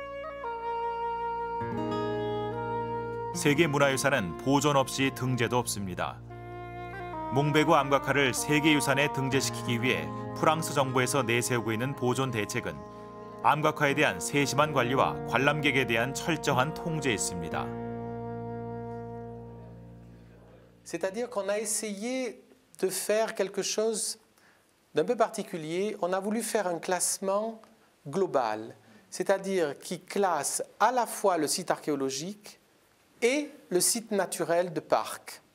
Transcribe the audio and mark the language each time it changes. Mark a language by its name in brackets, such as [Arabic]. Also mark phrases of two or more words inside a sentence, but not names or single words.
[Korean] 세계 문화유산은 보존 없이 등재도 없습니다. 몽베고 암각화를 세계유산에 등재시키기 위해 프랑스 정부에서 내세우고 있는 보존 대책은 암각화에 대한 세심한 관리와 관람객에 대한 철저한 통제에 있습니다. [French] C'est-à-dire qu'on a essayé de faire quelque chose d'un peu particulier. On a voulu faire un classement global, c'est-à-dire qui classe à la fois le site archéologique et le site naturel de parc.